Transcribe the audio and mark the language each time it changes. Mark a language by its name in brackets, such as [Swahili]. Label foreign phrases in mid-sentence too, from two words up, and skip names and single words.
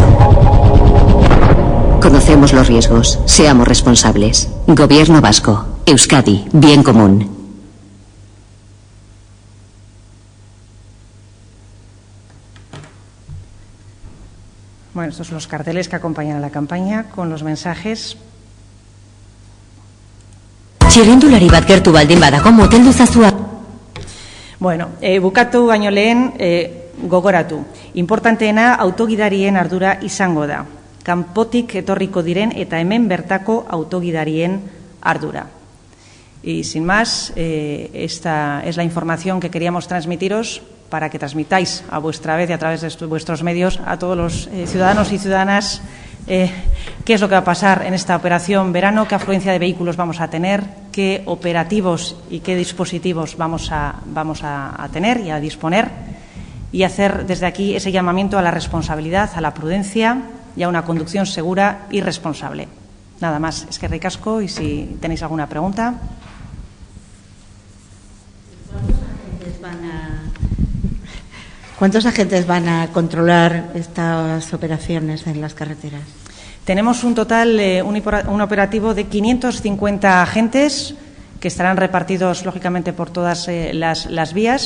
[Spanish] Conocemos los riesgos, seamos responsables. Gobierno vasco, Euskadi, bien común. Bueno, estos son los carteles que acompañan a la campaña con los mensajes. [Basque] Txirrindulari bat gertu baldin badago moteldu zazua. Bueno, bukatu baino lehen gogoratu. Importanteena autogidarien ardura izango da. Kanpotik etorriko diren eta hemen bertako autogidarien ardura. [Spanish] Y sin más, esta es la información que queríamos transmitiros para que transmitáis a vuestra vez y a través de vuestros medios a todos los ciudadanos y ciudadanas qué es lo que va a pasar en esta operación verano, qué afluencia de vehículos vamos a tener, qué operativos y qué dispositivos vamos a tener y a disponer, y hacer desde aquí ese llamamiento a la responsabilidad, a la prudencia y a una conducción segura y responsable. Nada más, [Basque] eskerrik asko, [Spanish] y si tenéis alguna pregunta. ¿Cuántos agentes van a controlar estas operaciones en las carreteras? Tenemos un total, un operativo de 550 agentes que estarán repartidos, lógicamente, por todas las vías.